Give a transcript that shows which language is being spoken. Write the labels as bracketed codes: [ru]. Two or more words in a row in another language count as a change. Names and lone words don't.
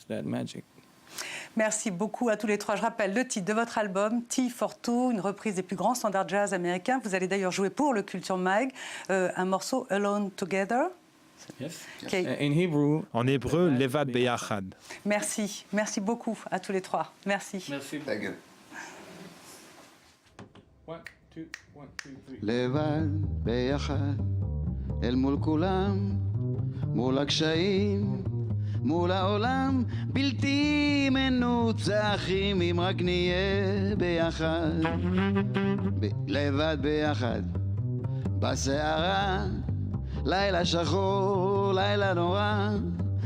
[fr] Merci beaucoup à tous les trois. Je rappelle le titre de votre album, Tea for Two, une reprise des plus grands standards jazz américains. Vous allez d'ailleurs jouer pour le Culture Mag un morceau Alone Together. En hébreu, [he] לבד ביחד. [fr] Merci, merci beaucoup à tous les trois. Merci. Merci. [he] לבד ביחד, אל מול כולם, מול הקשיים, מול העולם בלתי מנוצחים אם רק נהיה ביחד, לבד ביחד, בסערה לילה שחור, לילה נורא,